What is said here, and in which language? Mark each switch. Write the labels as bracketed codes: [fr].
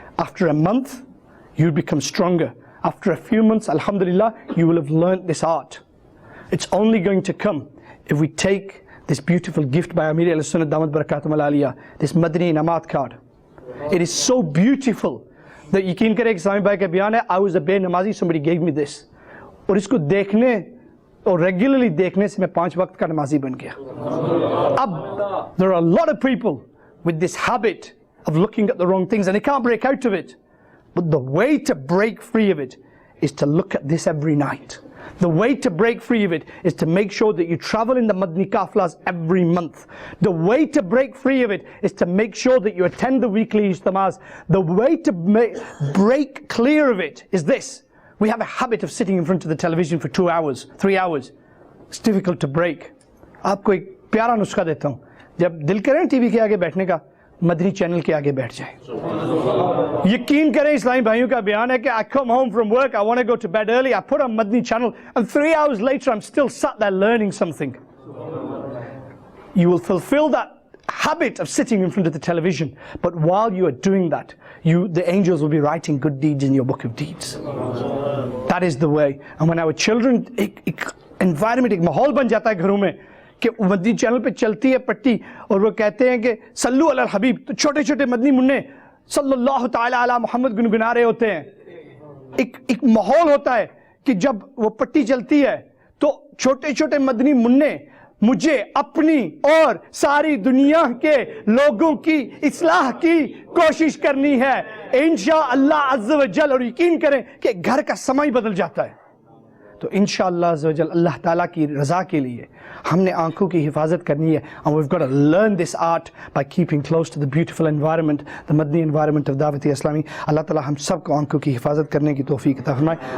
[en] After a month, you'll become stronger. After a few months, alhamdulillah, you will have learnt this art. It's only going to come if we take this beautiful gift by Amir al-Sunnah Damat Barakatum al-Aliyah, this Madani Namat card. It is so beautiful that [hi] yaqeen kare Islami bhai ka bayan hai, [en] I was a be-namazi, somebody gave me this. [hi] और इसको देखने और regularly देखने से मैं 5 वक्त का नमाजी बन गया. [en] अब there are a lot of people with this habit of looking at the wrong things and they can't break out of it. But the way to break free of it is to look at this every night. The way to break free of it is to make sure that you travel in the Madani Kaflas every month. The way to break free of it is to make sure that you attend the weekly ijtimas. The way to break clear of it is this. We have a habit of sitting in front of the television for 2 hours, 3 hours. It's difficult to break. [hi] आपको एक प्यारा नुस्खा देता हूँ. जब दिल करें TV के आगे बैठने का, मदनी चैनल के आगे बैठ जाए. यकीन करें इस्लामी भाइयों का बयान है कि [en] I come home from work, I want to go to bed early, I put on Madani Channel, and 3 hours later I'm still sat there learning something. You will fulfill that habit of sitting in front of the television, but while you are doing that, the angels will be writing good deeds in your book of deeds. That is the way. And when our children, environment, [hi] एक माहौल बन जाता है घरों में कि Madani channel पे चलती है पट्टी और वो कहते हैं कि सल्लु अला हबीब, तो छोटे छोटे मदनी मुन्ने सल्लल्लाहु ताला अला मोहम्मद गुनगुना रहे होते हैं. एक माहौल होता है कि जब वो पट्टी चलती है तो छोटे छोटे मदनी मुन्ने मुझे अपनी और सारी दुनिया के लोगों की इस्लाह की कोशिश करनी है इंशाअल्लाह अज़्ज़ व जल. और यकीन करें कि घर का समय बदल जाता है. तो इंशाअल्लाह अज़्ज़ व जल अल्लाह ताला की रज़ा के लिए हमने आंखों की हिफाजत करनी है. [en] And we've got to learn this art by keeping close to the beautiful environment, the Madani environment of Dawat Islami. [hi] अल्लाह ताला हम सबको आंखों की हिफाजत करने की तौफीक अता फरमाए.